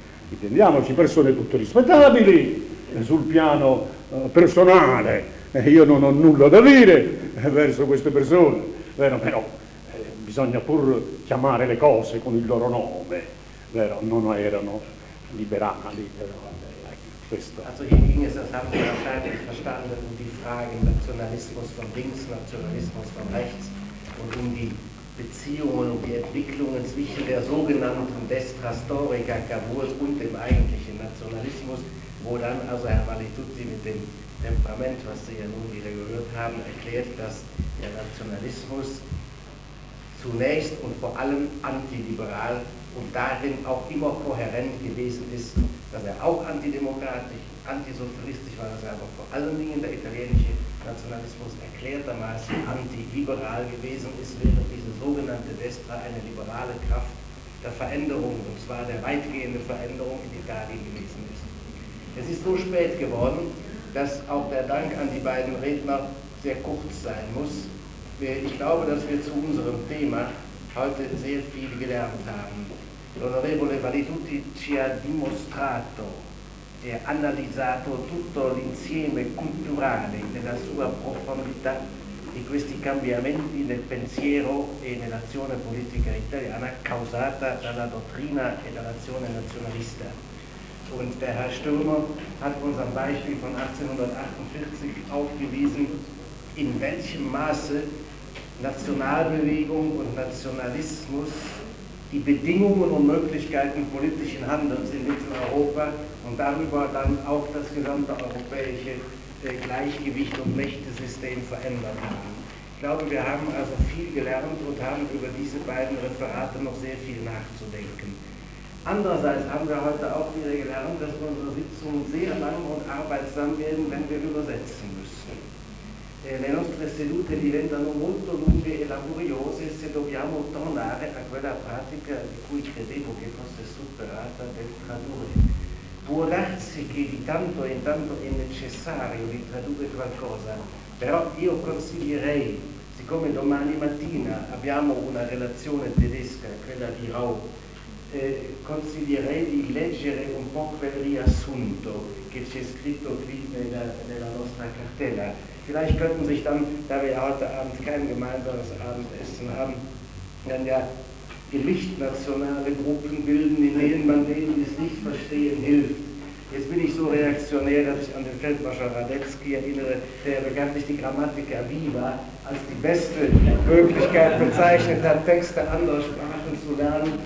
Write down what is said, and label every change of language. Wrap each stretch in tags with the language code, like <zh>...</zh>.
<it>Intendiamoci, persone tutto rispettabili sul piano personale. Io non ho nulla da dire verso queste persone, vero? Però bisogna pur chiamare le cose con il loro nome, vero? Non erano liberali, però.</it> <de>Also hier ging es das haben wir wahrscheinlich verstanden um die Frage Nationalismus von links, Nationalismus von rechts und um die Beziehungen und die Entwicklungen zwischen der sogenannten Destra Storica Cavours und dem eigentlichen Nationalismus, wo dann also Herr Valitutti mit dem Temperament, was Sie ja nun wieder gehört haben, erklärt, dass der Nationalismus zunächst und vor allem antiliberal und darin auch immer kohärent gewesen ist, dass er auch antidemokratisch, antisozialistisch war, dass er aber vor allen Dingen der italienische Nationalismus erklärtermaßen antiliberal gewesen ist, während diese sogenannte Destra eine liberale Kraft der Veränderung, und zwar der weitgehenden Veränderung in Italien gewesen ist. Es ist so spät geworden, dass auch der Dank an die beiden Redner sehr kurz sein muss. Ich glaube, dass wir zu unserem Thema heute sehr viel gelernt haben.</de> <it>L'onorevole Valitutti ci ha dimostrato e analizzato tutto l'insieme culturale nella sua profondità di questi cambiamenti nel pensiero e nell'azione politica italiana causata dalla dottrina e dall'azione nazionalista.</it> <de>Und der Herr Stürmer hat uns am Beispiel von 1848 aufgewiesen, in welchem Maße Nationalbewegung und Nationalismus die Bedingungen und Möglichkeiten politischen Handelns in Mitteleuropa und darüber dann auch das gesamte europäische Gleichgewicht und Mächtesystem verändern haben. Ich glaube, wir haben also viel gelernt und haben über diese beiden Referate noch sehr viel nachzudenken. Andererseits haben wir heute auch wieder gelernt, dass unsere Sitzungen sehr lang und arbeitsam werden, wenn wir übersetzen müssen.</de> <it>Le nostre sedute diventano molto lunghe e laboriose se dobbiamo tornare a quella pratica di cui credevo che fosse superata del tradurre. Può darsi che di tanto in tanto è necessario di tradurre qualcosa, però io consiglierei, siccome domani mattina abbiamo una relazione tedesca, quella di Rau, consiglierei di leggere un po' quel riassunto che c'è scritto qui nella nostra cartella.</it> <de>Vielleicht könnten sich dann, da wir heute Abend kein gemeinsames Abendessen haben, dann ja gewichtnationale Gruppen bilden, in denen man denen, die es nicht verstehen, hilft. Jetzt bin ich so reaktionär, dass ich an den Feldmarschall Radetzky erinnere, der bekanntlich die Grammatica Viva als die beste Möglichkeit bezeichnet hat, Texte anderer Sprachen zu lernen.</de>